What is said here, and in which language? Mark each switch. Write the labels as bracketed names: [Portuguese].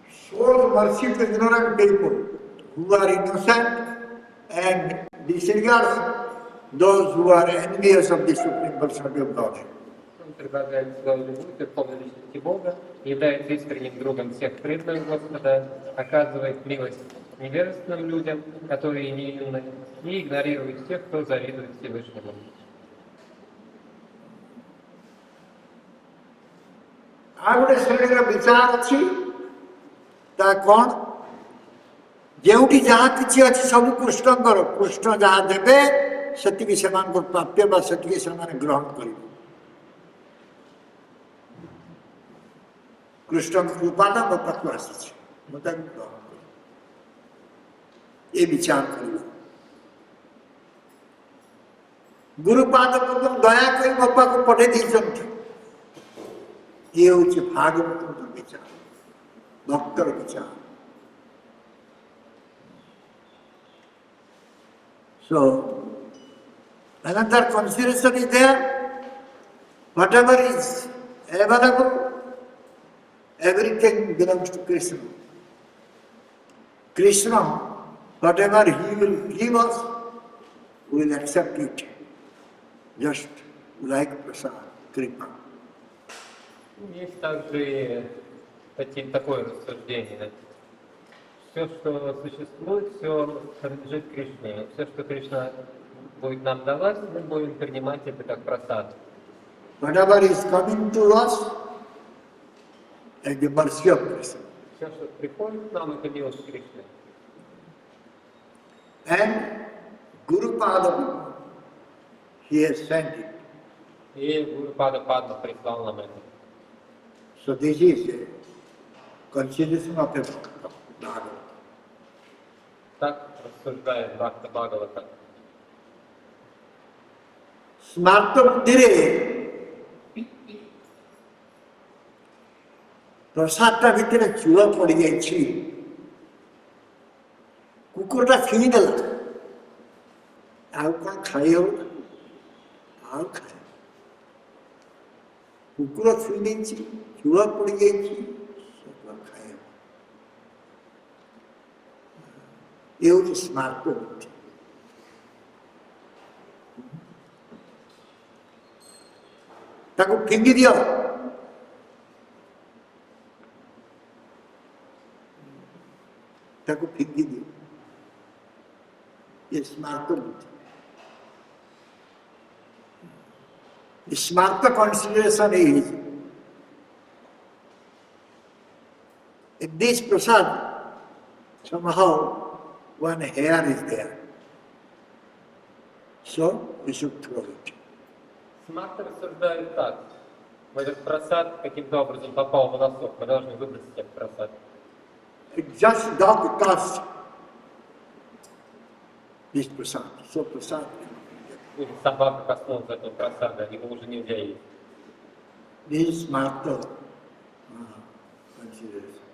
[English] Shows mercy to ignorant people who are innocent and disregards those who are envious of the Supreme Personality of Godhead. [Russian] Он предлагает свою любовь к полной личности Бога, является искренним другом всех преданных Господа, оказывает милость невежественным людям, которые невинны, и игнорирует тех, кто завидует Всевышнему. [Odia] ଆଉ ଗୋଟେ ଶ୍ରେଣୀର ବିଚାର ଅଛି, ତା କ'ଣ? ଯେଉଁଠି ଯାହା କିଛି ଅଛି ସବୁ କୃଷ୍ଣଙ୍କର, କୃଷ୍ଣ ଯାହା ଦେବେ ସେତିକି ସେମାନଙ୍କ ପ୍ରାପ୍ୟ ବା ସେତିକି ସେମାନେ ଗ୍ରହଣ କରିବେ। କୃଷ୍ଣଙ୍କ କୃପାଟା ମୋ ପାଖକୁ ଆସିଛି, ମୁଁ ତାକୁ ଗ୍ରହଣ କରିବି, ଏ ବିଚାର କରିବ। ଗୁରୁପାଦ ଦୟା କରି ମୋ ପାଖକୁ ପଠେଇ ଦେଇଛନ୍ତି, ଇଏ ହେଉଛି ଭାଗବତଙ୍କ ବିଚାର, ଭକ୍ତର ବିଚାର। [English] So, another consideration is there. Whatever is available, everything belongs to Krishna. Krishna, whatever he will give us, we will accept it. Just like prasad. kripa. [Russian] Есть также такое рассуждение. Все, что существует, все принадлежит Кришне. Все, что Кришна будет нам давать, мы будем принимать это как просад. [English] Whatever is coming to us, is the mercy of Krishna. [Russian] Все, что приходит к нам, это милость Кришны. [English] And Guru Pada, he has sent it. [Russian] И Гуру Пада Падма прислал нам это. [English] So this is a consideration of a Bhagavad. [Russian] Так рассуждает Бхакта Бхагавата. [Odia] Smarta Buddhire ପ୍ରସାଦଟା ଭିତରେ ଚୂଳ ପଡ଼ିଯାଇଛି, କୁକୁରଟା ଛୁଇଁଦେଲା, ଆଉ କ'ଣ ଖାଇ ହବ? ଆଉ ଖାଏ, କୁକୁର ଛୁଇଁ ଦେଇଛି, ଚୂଳ ପଡ଼ିଯାଇଛି, ଖାଇ ହବ। ଏ ହେଉଛି ସ୍ମାର୍ଟ ବୁଦ୍ଧି। ତାକୁ ଫିଙ୍ଗି ଦିଅ, ତାକୁ ଫିଙ୍ଗି ଦିଅ, ଏ ସ୍ମାର୍ଟ ବୁଦ୍ଧି। [English] Smarta consideration is, in this prasad, somehow one hair is there. So we should throw it. [Russian] Смарта рассуждает так. В этот просад каким-то образом попал волосок, мы должны выбросить этот просад. [English] It just dog touched this prasad. So prasad. [Russian] Или собака коснулась этого просада, его уже нельзя есть. [English] This smarta consideration.